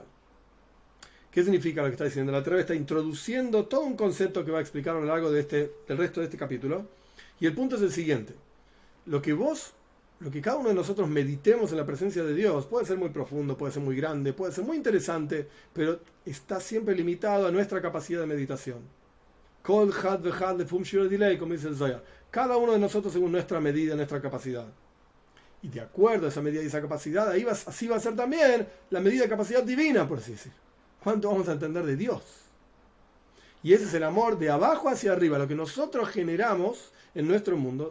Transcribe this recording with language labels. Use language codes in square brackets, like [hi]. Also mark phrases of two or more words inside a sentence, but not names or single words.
[es] ¿Qué significa lo que está diciendo? La Alter Rebbe está introduciendo todo un concepto que va a explicar a lo largo del resto de este capítulo, y el punto es el siguiente: lo que cada uno de nosotros meditemos en la presencia de Dios puede ser muy profundo, puede ser muy grande, puede ser muy interesante, pero está siempre limitado a nuestra capacidad de meditación. [arc] כל חד וחד לפום שיר דלי, [es] como dice el Zohar. Cada uno de nosotros según nuestra medida, nuestra capacidad. Y de acuerdo a esa medida y esa capacidad, así va a ser también la medida de capacidad divina, por así decir. ¿Cuánto vamos a entender de Dios? Y ese es el amor de abajo hacia arriba, lo que nosotros generamos en nuestro mundo.